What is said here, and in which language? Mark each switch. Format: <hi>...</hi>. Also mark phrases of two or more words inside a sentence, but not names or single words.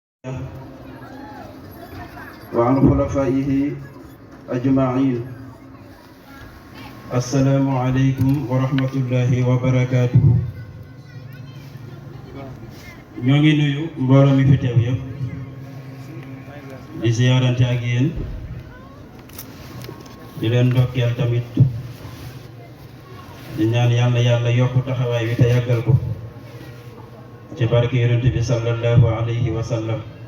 <ar>وعن خلفائه أجمعين. السلام عليكم ورحمة الله وبركاته.</ar> <wo>ñoo ngi nuyu mbooloo mi fi teew yëpp di ziyaarante ak yéen di leen ndokkeel tamit di ñaan yàlla yokk taxawaay bi te yàggal ko ci barke yonent bi</wo> <ar>صلى الله عليه وسلم.</ar>